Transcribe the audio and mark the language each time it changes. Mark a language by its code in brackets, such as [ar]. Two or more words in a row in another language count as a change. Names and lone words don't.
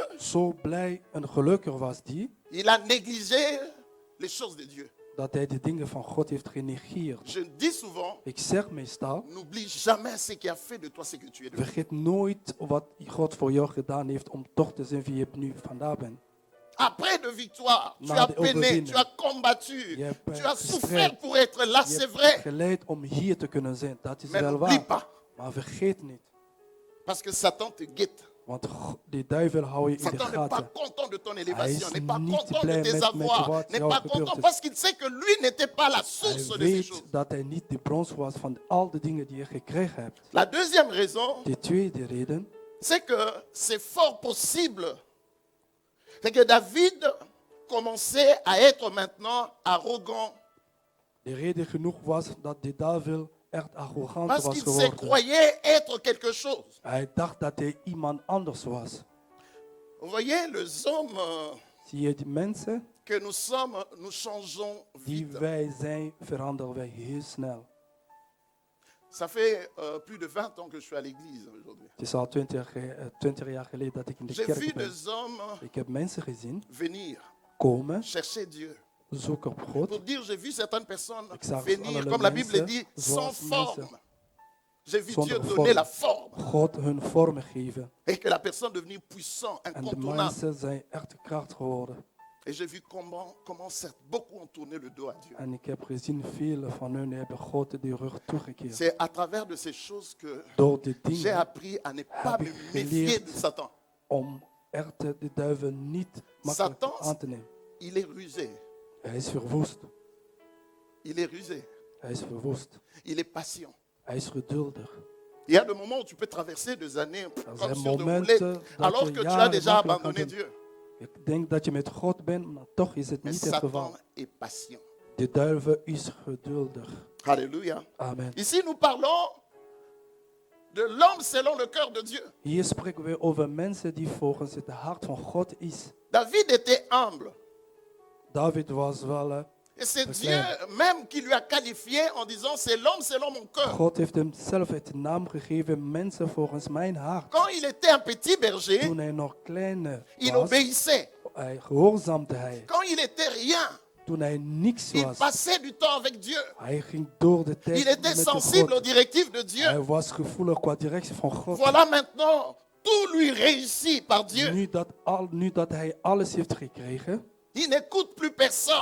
[nl] Zo blij en gelukkig was die, [fr] il a négligé les choses de Dieu. [nl] dat hij de dingen van God heeft genegeerd. [fr] Je dis souvent, [nl] Ik zeg meestal, [fr] n'oublie jamais ce qui a fait de toi ce que tu es devenu. [nl] vergeet nooit wat God voor jou gedaan heeft om toch te zijn wie je nu vandaag bent. [fr] Après de victoire, tu [nl] Na [fr] as [nl] de [fr] peiné, [nl] overwinning. [fr] tu as combattu, [nl] Je hebt, [fr] tu as [nl] gestrijd. [fr] souffert pour être là, [nl] Je [fr] c'est [nl] hebt [fr] vrai. [nl] geleid om hier te kunnen zijn, dat is [fr] Mais [nl] wel [fr] n'oublie [nl] waar. [fr] pas, [nl] Maar vergeet niet, [fr] parce que Satan te guette. [nl] want de duivel hou je in de [fr] Satan n'est pas [nl] gaten. [fr] content de ton [nl] Hij [fr] élévation, [nl] is [fr] n'est pas [nl] niet [fr] content de [nl] blij [fr] tes [nl] met [fr] avoirs, [nl] wat [fr] n'est [nl] jou [fr] pas [nl] gebeurd [fr] content [nl] is. [fr] parce qu'il sait que lui n'était pas la source [nl] Hij [fr] de ces choses. [nl] weet dat hij niet de bron was van al de dingen die je gekregen hebt. [fr] La deuxième raison, [nl] De tweede reden, [fr] c'est que c'est fort possible. C'est que David commençait à être maintenant arrogant [nl] de reden genoeg was dat de duivel echt arrogant [fr] parce [nl] was [fr] qu'il se [nl] geworden. [fr] croyait être quelque chose. [nl] Hij dacht dat hij iemand anders was. [fr] Vous voyez, les hommes [nl] Zie je die mensen [fr] que nous sommes, nous changeons [nl] die [fr] vite. [nl] wij zijn, veranderen wij heel snel. [fr] Ça fait plus de 20 ans que je suis à l'église aujourd'hui. [nl] Het is al 20 jaar geleden dat ik in de [fr] J'ai vu [nl] kerk ben. [fr] des hommes [nl] Ik heb mensen gezien [fr] venir [nl] komen, [fr] chercher Dieu. [nl] zoeken op [fr] Pour [nl] God. [fr] dire, j'ai vu certaines personnes [nl] Ik zag [fr] venir, [nl] allerlei [fr] comme la Bible [nl] mensen, [fr] dit, sans [nl] zoals [fr] forme. [nl] mensen [fr] J'ai vu [nl] zonder [fr] Dieu [nl] vorm. [fr] donner la forme [nl] God hun vormen geven. [fr] et que la personne devenue puissant, [nl] En de [fr] incontournable. [nl] mensen zijn echt kracht geworden. [fr] Et j'ai vu comment certes beaucoup ont tourné le dos à Dieu. [nl] En ik heb gezien, vele van hun hebben God de rug toegekeerd. [fr] C'est à travers de ces choses que [nl] Door de [fr] j'ai [nl] dingen [fr] appris à ne pas [nl] heb [fr] me [nl] ik [fr] méfier [nl] geleerd [fr] de Satan. [nl] om echt de duivel niet makkelijk [fr] Satan- [nl] aan te nemen. [fr] Il est rusé. [nl] Hij is verwoest. [fr] Il est rusé. [nl] Hij is verwoest. [fr] Il est patient. [nl] Hij is geduldig. [fr] Il y a des moments où tu peux traverser des années comme [nl] zijn [fr] sur de [nl] momenten [fr] roulette, [nl] dat [fr] alors [nl] je [fr] que tu as [nl] jaren [fr] déjà [nl] makkelijk [fr] abandonné [nl] gaat [fr] Dieu. [nl] Ik denk dat je met God bent, maar toch is het [fr] Mais [nl] niet het geval. [fr] Satan est patient. [nl] De duivel is geduldig. Alléluia. Amen. [fr] Ici, nous parlons de l'homme selon le cœur de Dieu. [nl] Hier spreken we over mensen die volgens het hart van God is. [fr] David était humble. [nl] David was wel... [fr] Et c'est C'est Dieu clair. même qui lui a qualifié en disant, c'est l'homme selon mon cœur. [nl] God heeft hem zelf het naam gegeven, mensen volgens mijn hart. [fr] Quand il était un petit berger, [nl] Toen hij nog klein [fr] il [nl] was, [fr] obéissait. [nl] hij gehoorzaamde hij. [fr] Quand il était rien, [nl] toen hij niks [fr] Il [nl] was. [fr] passait du temps avec Dieu. [nl] Hij ging door de tijd [fr] Il était [nl] met de [fr] sensible aux [nl] God. [fr] directives de Dieu. [nl] Hij was gevoelig qua directie van God. [fr] Voilà maintenant, tout lui réussit par Dieu. [nl] Nu dat hij alles heeft gekregen, [fr] Il n'écoute plus personne.